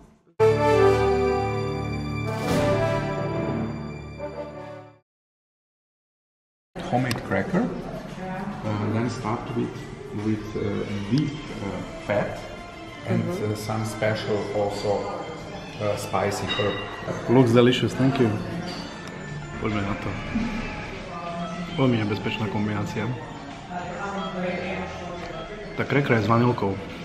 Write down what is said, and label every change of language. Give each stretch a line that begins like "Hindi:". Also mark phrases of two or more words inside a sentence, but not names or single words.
English: Homemade cracker. Then start with beef fat and some special also spicy herb. Looks delicious, thank you.
Slovak: Poďme na to. Veľmi nebezpečná kombinácia. Tá krekra je s vanilkou.